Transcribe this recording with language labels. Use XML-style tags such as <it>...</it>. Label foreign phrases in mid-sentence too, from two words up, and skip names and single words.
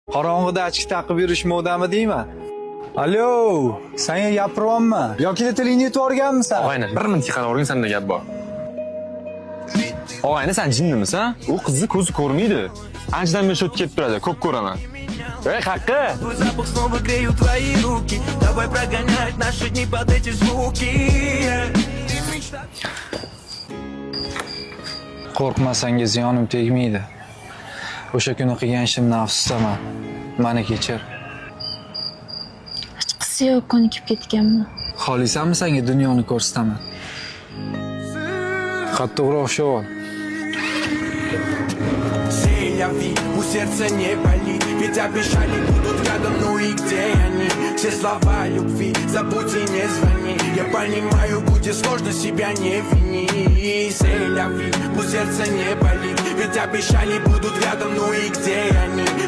<uz>Qorong'ida achki taqib yurish modami deyman? Alo, senga gapiryapmi? Yoki tilingni yutib olganmisan? Og'ayni, bir minutga qarab o'rgin, senda gap bor. Og'ayni, sen jinnimisan? U qizni ko'zi ko'rmaydi. Anchadan beri o'tib ketib turadi, ko'p ko'raman. Ey, haqqi!</uz> <ru>Твой запах снова греют твои руки. Давай прогонять наши дни под эти звуки.</ru> <uz>Qo'rqmasangiz yonim tegmaydi. O'sha kuni qilgan ishimni afsuslaman. Mani kechir. Hechqisi yo'q, ko'nikib ketganman. Xohlaysanmi senga dunyoni ko'rsataman? Qattiqroq o'xshab ol.</uz> <fr>C'est la vie,</fr> <ru>у сердца не болит. Ведь обещали будут рядом, ну и где они? Все слова любви, забудь и не звони. Я понимаю, будет сложно, себя не вини.</ru> <fr>C'est la vie,</fr> <ru>у сердца не болит. Ведь обещали будут рядом, ну и где они?</ru>